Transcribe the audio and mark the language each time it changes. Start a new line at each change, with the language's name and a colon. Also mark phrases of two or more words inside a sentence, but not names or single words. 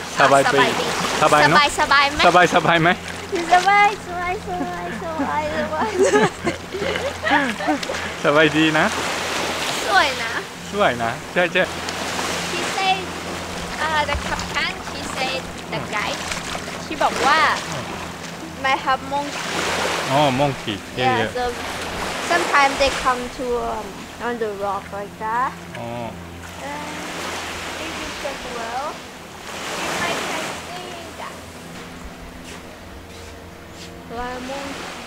Thai: Sabai Sabai
English: Beach. Beach.
Thai: Sabai, no? สบายไหม สบายไหม สบาย สบายดีนะ สวยนะ สวยนะใช่
English: She said the captain she said the guide she บอกว่า might have monkey
Thai: อ๋อ monkey
English: yeah so sometimes they come to on the rock like that
Thai: อ๋อ
English: and if you check well you might can see that like monkey